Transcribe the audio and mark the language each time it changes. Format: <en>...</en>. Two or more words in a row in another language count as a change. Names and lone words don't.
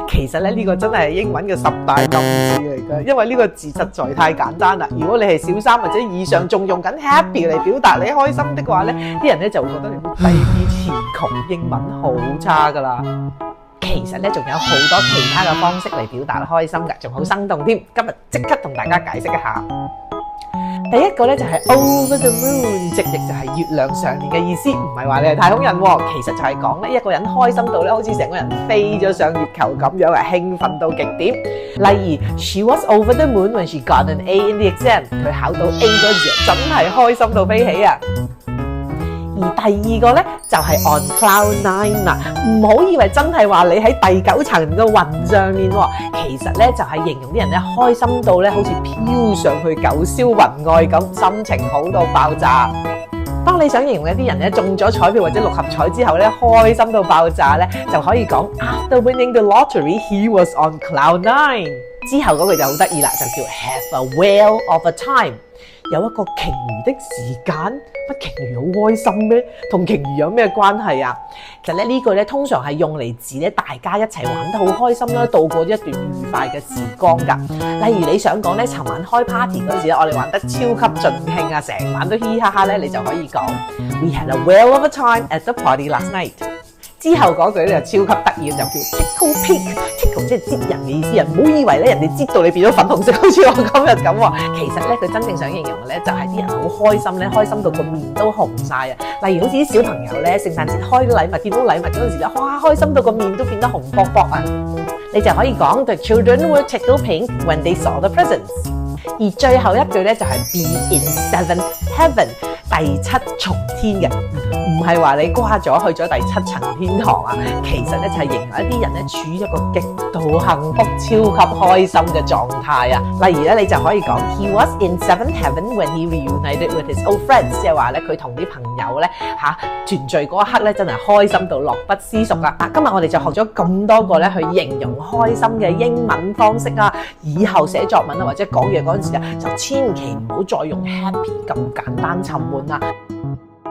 <yue>其實咧呢個真係英文嘅10大禁字嚟㗎，因為呢個字實在太簡單啦。如果你係小三或者以上仲用緊 happy 嚟表達你開心的話呢，啲人咧就會覺得你好低 B 詞窮，英文好差㗎啦。其實咧仲有好多其他嘅方式嚟表達開心㗎，仲好生動添。今日即刻同大家解釋一下。第一個咧就係</yue> <en>over the moon，</en> <yue>直譯就係月亮上面嘅意思，唔係話你係太空人喎，其實就係講咧一個人開心到咧，好似成個人飛咗上月球咁樣啊，興奮到極點。例如</yue> <en>She was over the moon when she got an A in the exam，</en> <yue>佢考到 A 嗰時真係開心到飛起啊！而第二個咧就係</yue> <en>on cloud nine</en> <yue>啦，唔好以為真係話你喺第9層嘅雲上面喎，其實咧就係形容啲人咧開心到咧好似飄上去九霄雲外咁，心情好到爆炸。當你想形容一啲人咧中咗彩票或者六合彩之後咧開心到爆炸咧，就可以講</yue> <en>After winning the lottery, he was on cloud nine。</en> <yue>之後嗰句就好得意啦，就叫</yue> <en>have a whale of a time。</en> <yue>有一個鯨魚的時間，乜鯨魚好開心咩？同鯨魚有咩關係啊？其實咧呢句咧通常係用嚟指咧大家一齊玩得好開心啦，度過一段愉快嘅時光㗎。例如你想講咧，尋晚開 party 嗰時咧，我哋玩得超級盡興啊，成晚都嘻嘻哈哈咧，你就可以講</yue> <en>We had a whale of a time at the party last night。</en> <yue>之後嗰句咧就超級得意，就叫</yue> <en>tickle pink。</en> <yue>tickle 即係擠人嘅意思啊！唔好以為咧人哋擠到你變咗粉紅色，好似我今日咁喎。其實咧佢真正想形容嘅咧就係啲人好開心咧，開心到個面都紅晒啊！例如好似啲小朋友咧，聖誕節開禮物，見到禮物嗰陣時咧，哇開心到個面都變得紅卜卜啊！你就可以講</yue> <en>The children were tickle pink when they saw the presents。</en> <yue>而最後一句咧就係</yue> <en>Be in seventh heaven，</en> <yue>第7重天嘅。唔係話你瓜咗去咗第7層天堂啊，其實咧就係形容一啲人咧處於一個極度幸福、超級開心嘅狀態啊。例如咧，你就可以講</yue> <en>He was in seventh heaven when he reunited with his old friends，</en> <yue>即係話咧佢同啲朋友咧團聚嗰一刻咧真係開心到樂不思蜀啊！今日我哋就學咗咁多個咧去形容開心嘅英文方式啊，以後寫作文啊或者講嘢嗰陣時啊，就千祈唔好再用 happy 咁簡單沉悶啦。</yue>